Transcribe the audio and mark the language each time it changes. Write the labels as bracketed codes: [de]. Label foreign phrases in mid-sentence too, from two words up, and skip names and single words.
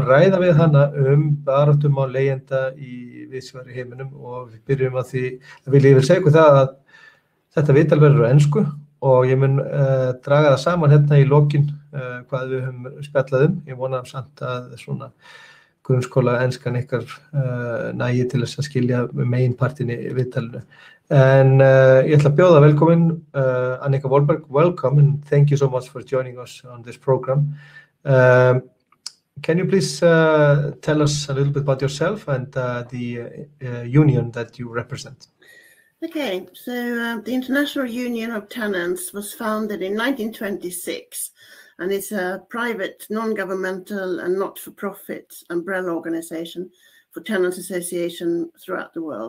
[is] ræða við hana baráttumál leigjenda í víðsvegar í heiminum og við byrjum að því að ég vil segja ykkur það að þetta viðtal verður á ensku og ég mun draga það saman hérna í lokin hvað við höfum spjallað Ég vona samt að svona grunnskóla enskan ykkar nægi til þess að skilja meginpartin í viðtalinu. En ég ætla að bjóða velkomin Annika Wolberg, [en] welcome and thank you so much for joining us on this program. Can you please tell us a little bit about yourself and the union that you represent? Okay, so the International Union of Tenants was founded in 1926 and it's a private, non-governmental and not-for-profit umbrella organization for tenants association throughout the world.